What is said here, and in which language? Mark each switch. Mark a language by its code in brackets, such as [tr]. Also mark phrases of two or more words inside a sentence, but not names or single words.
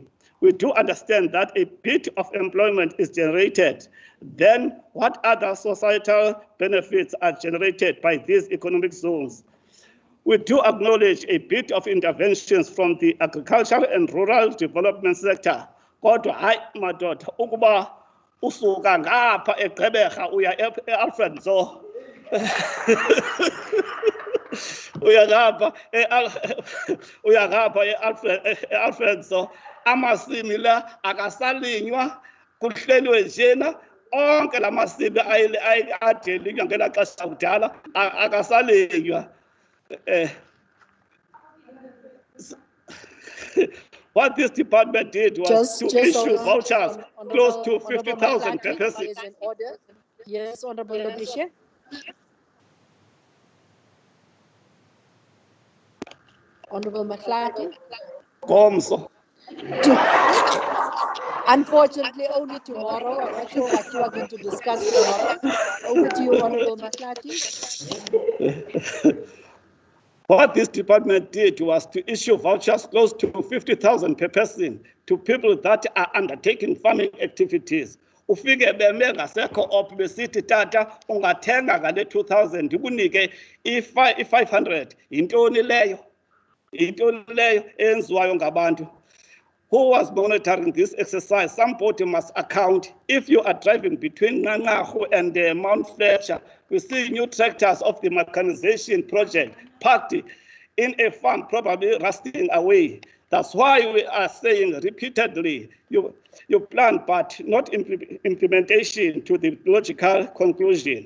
[en] We do understand that a bit of employment is generated. Then what other societal benefits are generated by these economic zones? We do acknowledge a bit of interventions from the agricultural and rural development sector. [xh] Kodwa hayi madoda ukuba usuka ngapha eGqeberha uya eAlfred Nzo. Uya ngapha eAlfred Nzo. Amasimi la akasalinywa kuhlelwe njena onke lamasimi ayelinywa ngela xesha kudala akasalinywa. [en] What this department did was to issue vouchers close to 50,000 per person. Yes, Honorable Lodisha. Honorable Mahlati. Gomso. Unfortunately, only tomorrow. I'm not sure what you are going to discuss tomorrow. Over to you, Honorable Mahlati. What this department did was to issue vouchers close to 50,000 per person to people that are undertaking farming activities. [xh] Ufike beme ngasekho op besithi tata ungathenga ngale 2000 ndikunike i500 intoni leyo enziwayo ngabantu. [en] Who was monitoring this exercise? Somebody must account. If you are driving between Nangahu and Mount Fletcher, we see new tractors of the mechanization project parked in a farm, probably rusting away. That's why we are saying repeatedly, you plan, but not implementation to the logical conclusion.